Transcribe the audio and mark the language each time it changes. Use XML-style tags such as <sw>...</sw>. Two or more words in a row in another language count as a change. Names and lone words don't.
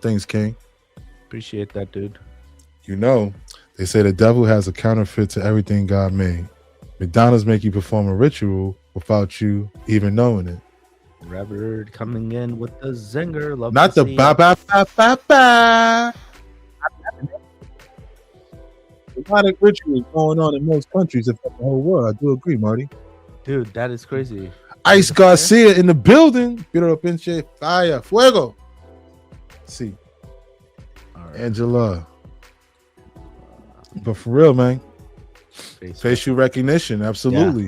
<en>Thanks, King. Appreciate that, dude. You know, they say the devil has a counterfeit to everything God made. McDonald's make you perform a ritual without you even knowing it. Revered coming in with the zinger. Love Not the ba ba ba ba ba. a lot of rituals going on in most countries, if not the whole world. I do agree, Marty. Dude, that is crazy. Ice Garcia in the building.</en> <es>Pero pinche</es> <en>fire, fuego. See, Angela. But for real, man, facial recognition, absolutely.</en>